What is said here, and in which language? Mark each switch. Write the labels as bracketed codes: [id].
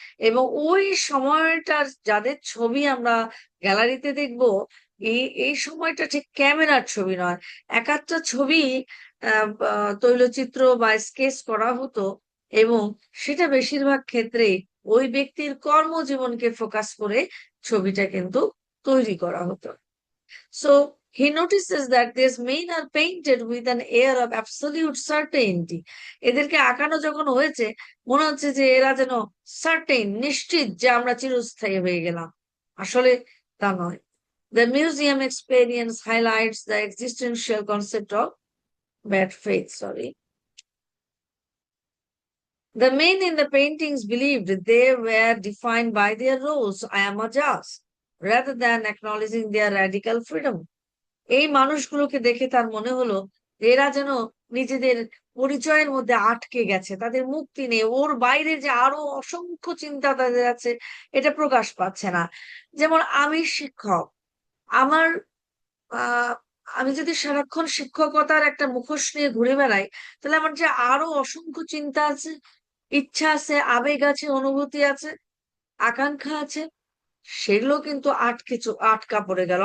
[bn] এবং ওই সময়টার যাদের ছবি আমরা গ্যালারিতে দেখব, এই এই সময়টা ঠিক ক্যামেরার ছবি নয়। এক একটা ছবি তৈলচিত্র বা স্কেচ করা হতো, এবং সেটা বেশিরভাগ ক্ষেত্রে ওই ব্যক্তির কর্মজীবনকে ফোকাস করে ছবিটা কিন্তু তৈরি করা হতো। [en] So he notices that these men are painted with an air of absolute certainty. [bn] এদেরকে আঁকানো যখন হয়েছে, মনে হচ্ছে যে এরা যেন সার্টেন, নিশ্চিত যে আমরা চিরস্থায়ী হয়ে গেলাম। আসলে তা নয়। [en] The museum experience highlights the existential concept of bad faith. The men in the paintings believed they were defined by their roles, I am a judge, rather than acknowledging their radical freedom. [bn] এই মানুষগুলোকে দেখে তার মনে হলো যে এরা যেন নিজেদের পরিচয়ের মধ্যে আটকে গেছে, তাদের মুক্তি নেই, ওর বাইরে যে আরো অসংখ্য চিন্তা তাদের আছে, এটা প্রকাশ পাচ্ছে না। যেমন আমি শিক্ষক, আমার আহ আমি যদি সারাক্ষণ শিক্ষকতার একটা মুখোশ নিয়ে ঘুরে বেড়াই, তাহলে আমার যে আরো অসংখ্য চিন্তা আছে, ইচ্ছা আছে, আবেগ আছে, অনুভূতি আছে, আকাঙ্ক্ষা আছে, সেগুলো কিন্তু আটকা পড়ে গেল।